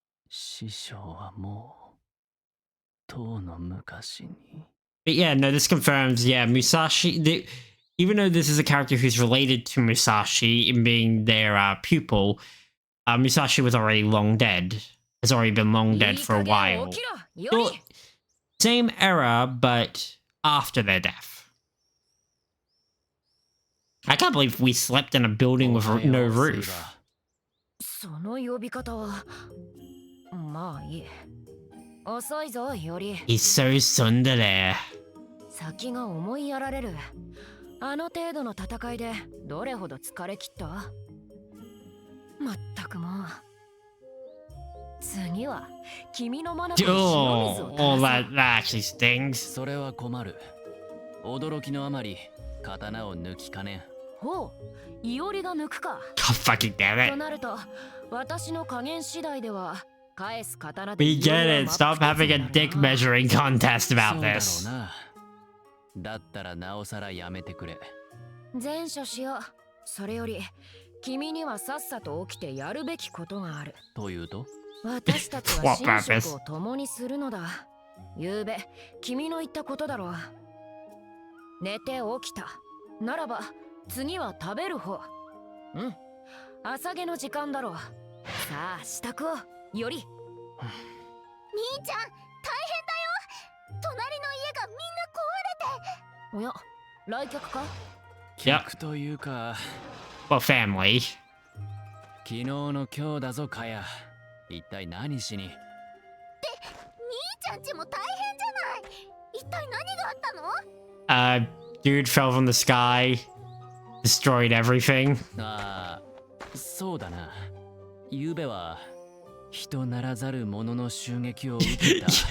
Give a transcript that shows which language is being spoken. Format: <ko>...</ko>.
<ja>師匠はもうとうの昔に</ja> <en>But yeah, no, this confirms, yeah, Musashi, even though this is a character who's related to Musashi in being their pupil, Musashi was already long dead. Has already been long dead for a while. Still, same era, but after their death. I can't believe we slept in a building with no roof.</en> <ja>その呼び方はまあいい。遅いぞ、より。</ja> <en>He's so tsundere.</en> <ja>先が思いやられる。あの程度の戦いでどれほど疲れ切った？まったくもう。次は君の眼に塩水を</ja> <en>Oh, that actually stings.</en> <ja>それは困る。驚きのあまり刀を抜きかねん。ほう、いおりが抜くか。</ja> <en>God fucking damn it.</en> <ja>となると、私の加減次第では返す刀</ja> <en>We get it. Stop having a dick measuring contest about this.</en> <ja>そうだろうな。だったらなおさらやめてくれ。前処しよう。それより君にはさっさと起きてやるべきことがある。というと？私たちは寝食を共にするのだ。ゆうべ君の言ったことだろう。寝て起きた。ならば次は食べる方。うん。朝げの時間だろう。さあ支度をより。兄ちゃん大変だよ。隣の家がみんな壊れて。おや、来客か？客というか。</ja> <en>Well, family.</en> <ja>昨日の今日だぞ、カヤ。一体何しに？兄ちゃんちも大変じゃない。一体何があったの？</ja> <en>Dude fell from the sky, destroyed everything.</en> <ja>ああ、そうだな。ゆうべは人ならざる者の襲撃を受けた。</ja>